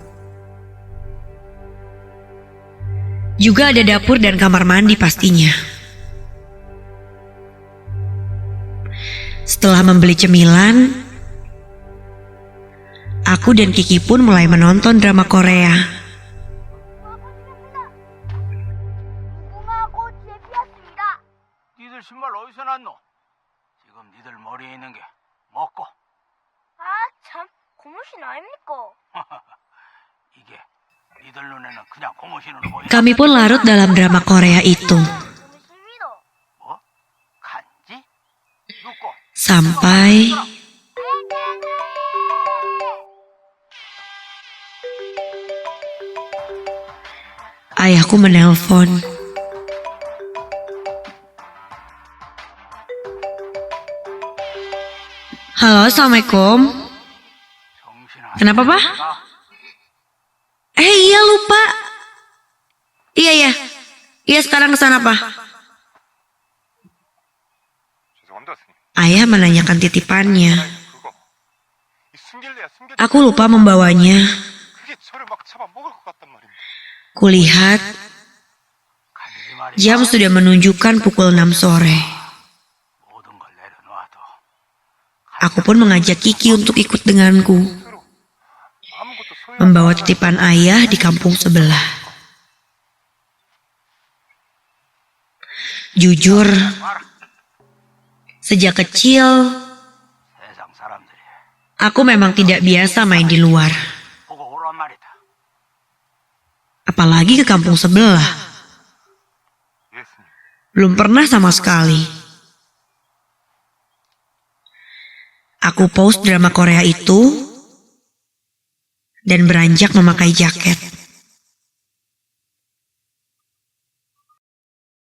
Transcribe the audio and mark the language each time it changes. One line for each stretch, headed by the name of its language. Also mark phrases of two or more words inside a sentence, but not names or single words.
Indonesian: Juga ada dapur dan kamar mandi pastinya. Setelah membeli cemilan, aku dan Kiki pun mulai menonton drama Korea.
Korean: 니들 신발 어디서 났노? 지금 니들 머리에 있는 게 뭐고? 아, 참, 고무신 아닙니까? 이게 니들 눈에는 그냥 고무신으로 보이는
Indonesian: Kami pun larut dalam drama Korea itu.
Korean: 고무신이다. 뭐? 간지? 누구?
Indonesian: Sampai ayahku menelpon. Halo, Assalamualaikum.
Korean: 정신 안
Indonesian: Kenapa, Pak?
Korean: 차리나?
Indonesian: Iya lupa. Iya. Iya sekarang kesana, Pak.
Korean: 죄송합니다, 스님.
Indonesian: Ayah menanyakan titipannya.
Korean: 그거 이 숨길래야 숨겼지.
Indonesian: Aku lupa membawanya.
Korean: 그게 저를 막 잡아먹을 것 같단 말입니다.
Indonesian: Kulihat
Korean: 간지 말이
Indonesian: jam sudah menunjukkan pukul 6 sore.
Korean: 모든 걸 내려놔도
Indonesian: Aku pun mengajak Kiki untuk ikut denganku,
Korean: 서로 아무것도 소용
Indonesian: membawa titipan ayah di kampung sebelah. Jujur, sejak kecil
Korean: 세상 사람들이
Indonesian: aku memang tidak biasa main di luar,
Korean: 보고 오란 말이다.
Indonesian: apalagi ke kampung sebelah.
Korean: 예, 스님.
Indonesian: Belum pernah sama sekali. Aku pause drama Korea itu dan beranjak memakai jaket.